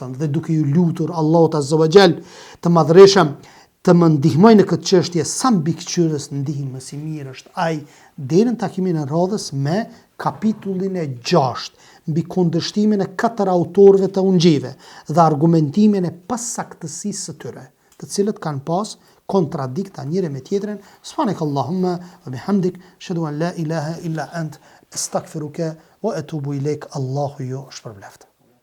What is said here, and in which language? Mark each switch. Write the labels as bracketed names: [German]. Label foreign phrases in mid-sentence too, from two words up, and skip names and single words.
[Albanian] dhe duke ju lutur Allahut [Arabic] عز وجل [Albanian] të madhreshëm të më ndihmoj në këtë çështje sa mbikëqyrës ndihmë më si mirë është ai deri në takimin e radhës me kapitullin e 6 mbi kundërshtimin e 4 autorëve të Ungjive dhe argumentimin e pasaktësisë së tyre, të cilët kanë pas kontradikta njëri me tjetrin. [Arabic] سبحانك اللهم وبحمدك أشهد أن لا إله إلا أنت أستغفرك وأتوب إليك. [Albanian] Allahu ju shpërbleft.